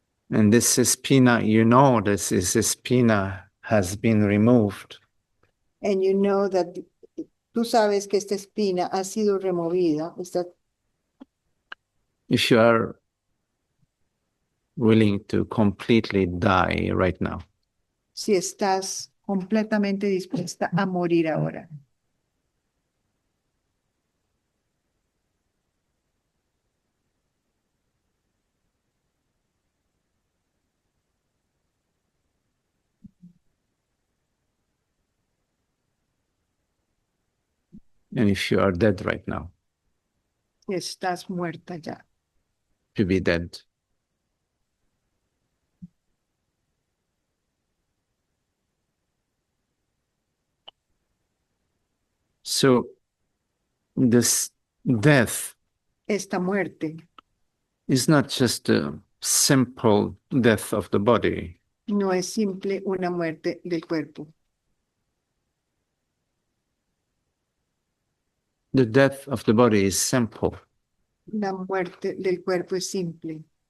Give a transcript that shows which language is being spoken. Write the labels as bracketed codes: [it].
[en] And this spina, you know, this spina has been removed. And you know that [es] tú sabes que esta espina ha sido removida. [en] If you are willing to completely die right now. [es] Si estás completamente dispuesta a morir ahora. [en] And if you are dead right now, [es] Si estás muerta ya. [en] to be dead. So this death [es] Esta muerte [en] is not just a simple death of the body. [es] no es simple una muerte del cuerpo. [en] The death of the body is simple, [es] La muerte del cuerpo es simple,